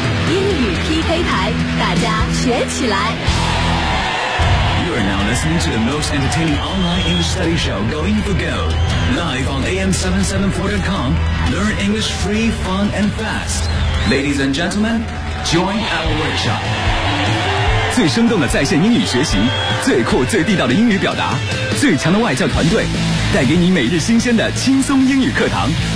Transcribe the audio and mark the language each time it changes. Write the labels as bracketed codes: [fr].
[zh] 英语 PK 牌，大家学起来。 [en] You are now listening to the most entertaining online English study show, Going for Gold. Live on AM774.com, learn English free, fun, and fast. Ladies and gentlemen, join our workshop. [zh] 最生动的在线英语学习，最酷最地道的英语表达，最强的外教团队，带给你每日新鲜的轻松英语课堂。